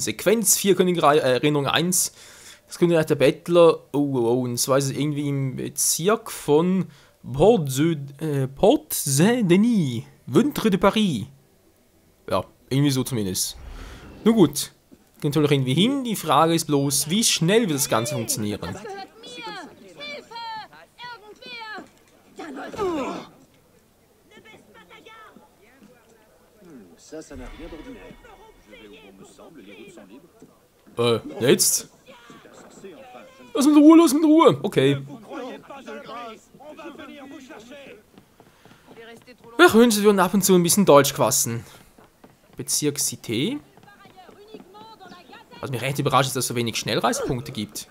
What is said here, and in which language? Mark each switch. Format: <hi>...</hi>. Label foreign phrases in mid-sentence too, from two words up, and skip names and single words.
<de>Sequenz 4, Königreich, Erinnerung 1, das Königreich der Bettler, und zwar ist es irgendwie im Bezirk von Port-Saint-Denis, Ventre de Paris. Ja, irgendwie so zumindest. Nun gut, geht natürlich irgendwie hin. Die Frage ist bloß, wie schnell wird das Ganze funktionieren? Das gehört mir! Hilfe! Irgendwer!</de> <fr>Ça n'a rien d'ordinaire. Je vais où bon me semble, les routes sont libres.</fr> <de>Jetzt? Lass mit Ruhe, lass mit Ruhe. Okay. Ich wünsche, wir würden ab und zu ein bisschen Deutsch quassen. Bezirk Cité. Was mich recht überrascht ist, dass es so wenig Schnellreisepunkte gibt.</de>